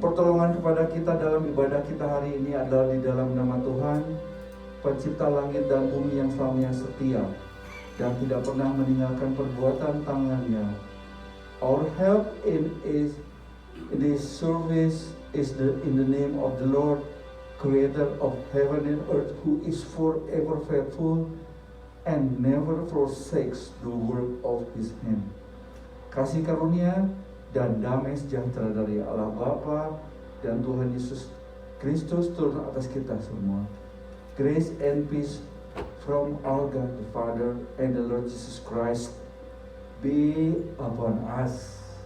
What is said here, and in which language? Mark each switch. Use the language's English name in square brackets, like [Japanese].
[Indonesian] Pertolongan kepada kita dalam ibadah kita hari ini adalah di dalam nama Tuhan, pencipta langit dan bumi yang selamanya setia dan tidak pernah meninggalkan perbuatan tangannya. [English] Our help in this service is in the name of the Lord, Creator of heaven and earth, who is forever faithful and never forsakes the work of His hand. [Indonesian] Kasih karunia dan damai sejahtera dari Allah Bapa dan Tuhan Yesus Kristus turun atas kita semua. [English] Grace and peace from our God the Father and the Lord Jesus Christ be upon us.